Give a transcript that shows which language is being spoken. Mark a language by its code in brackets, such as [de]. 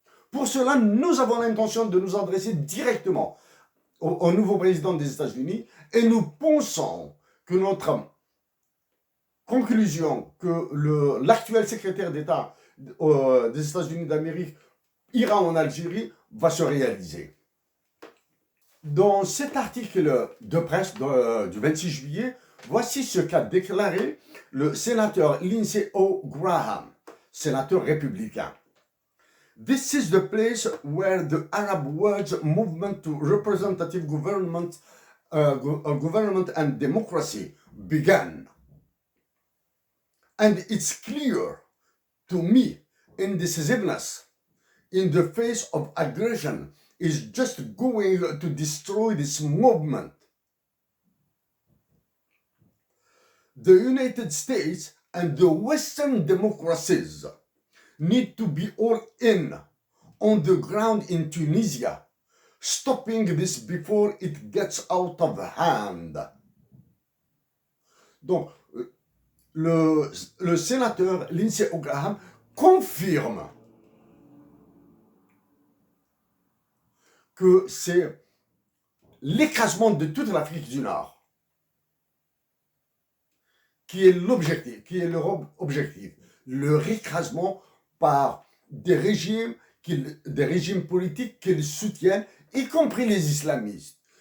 [fr] Pour cela, nous avons l'intention de nous adresser directement au nouveau président des États-Unis et nous pensons que notre conclusion que l'actuel secrétaire d'État des États-Unis d'Amérique ira en Algérie va se réaliser. Dans cet article de presse du 26 juillet, voici ce qu'a déclaré le sénateur Lindsey Graham, sénateur républicain. [en] This is the place where the Arab World movement to representative government and democracy began. And it's clear to me indecisiveness in the face of aggression is just going to destroy this movement. The United States and the Western democracies need to be all in on the ground in Tunisia, stopping this before it gets out of hand. [fr] Donc, le sénateur Lindsey Graham confirme que c'est l'écrasement de toute l'Afrique du Nord, qui est l'objectif, qui est leur objectif, leur écrasement par des régimes politiques qu'ils soutiennent, y compris les islamistes.